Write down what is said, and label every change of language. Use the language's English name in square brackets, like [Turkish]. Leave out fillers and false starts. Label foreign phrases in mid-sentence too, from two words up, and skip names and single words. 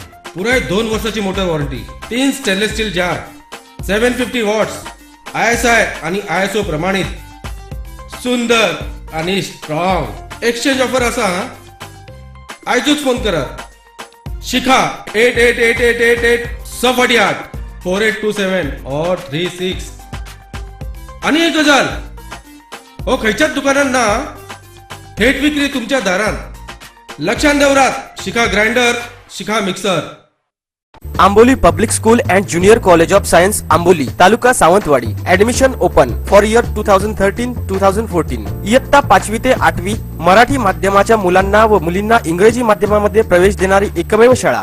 [Konkani] पुराय 2 वर्साची [English] motor warranty, [Konkani] 3 [English] stainless steel jar, [Konkani] 750 वॉट्स, ISI आणि ISO प्रमाणित, सुंदर आणि स्ट्रॉंग. [English] exchange offer [Konkani] आसा. आयजूच फोन करात. शिखा 888888 648 4827 or 36. आणि एक गजाल, हो खंयच्याच दुकानात ना, थेट विक्री तुमच्या दारात. लक्षात दवरात. शिखा ग्राइंडर, शिखा मिक्सर. [Marathi] आंबोली पब्लिक स्कूल अँड ज्युनियर कॉलेज ऑफ सायन्स आंबोली, तालुका सावंतवाडी. [English] admission open for year 2013-2014. [Marathi] इयत्ता 5वी ते 8वी मराठी माध्यमाच्या मुलांना व मुलींना इंग्रजी माध्यमामध्ये प्रवेश देणारी एकमेव शाळा.